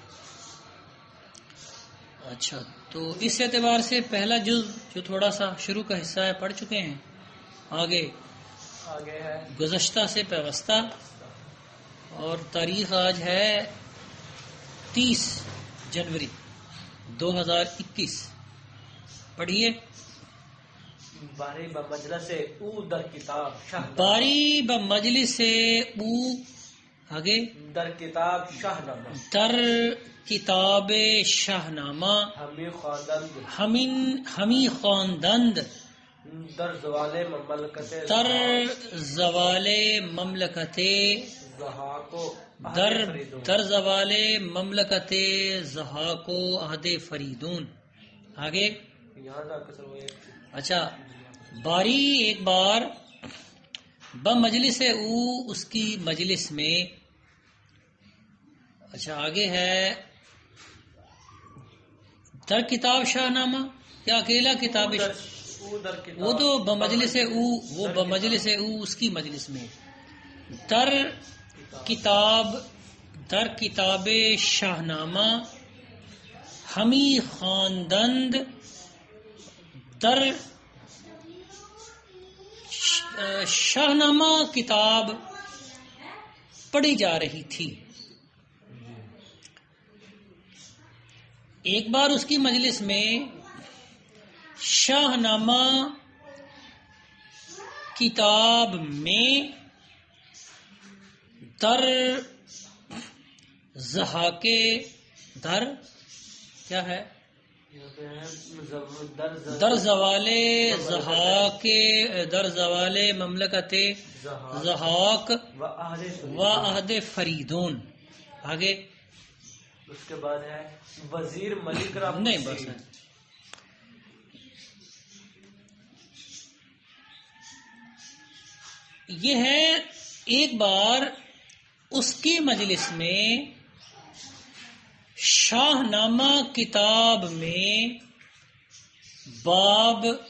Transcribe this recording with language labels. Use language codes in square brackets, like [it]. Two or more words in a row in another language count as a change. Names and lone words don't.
[ur] اچھا، تو اس اعتبار سے پہلا جز جو تھوڑا سا شروع کا حصہ ہے پڑھ چکے ہیں. آگے ہے گزشتہ سے پیوستہ، اور تاریخ آج ہے 30 جنوری 2021. پڑھیے. [fa] باری بمجلس او در کتاب شاہ باری بمجلس او، آگے در کتاب شاہ نامہ در کتاب شاہ نامہ ہمی خواندند در زوال مملکت در زوال مملکت در زوال مملکت ضحاک و عہد فریدون. [ur] آگے اچھا، باری ایک بار [fa] بمجلس او، [ur] اس کی مجلس میں. اچھا، آگے ہے [fa] در کتاب شاہ نامہ [ur] یا اکیلا کتاب وہ تو [fa] بمجلس او، [ur] وہ [fa] بمجلس او [ur] اس کی مجلس میں. [fa] در کتاب شاہ نامہ ہمی خواندند [ur] در شاہ نامہ کتاب پڑھی جا رہی تھی. ایک بار اس کی مجلس میں شاہ نامہ کتاب میں [fa] در ضحاک، [ur] در کیا ہے، [fa] در زوال ضحاک، در زوال مملکت ضحاک و عہد فریدون. [ur] آگے اس کے بعد ہے [fa] وزیر ملک را [ur] نہیں، بس ہے. یہ ہے ایک بار اس کی مجلس میں شاہ نامہ کتاب میں باب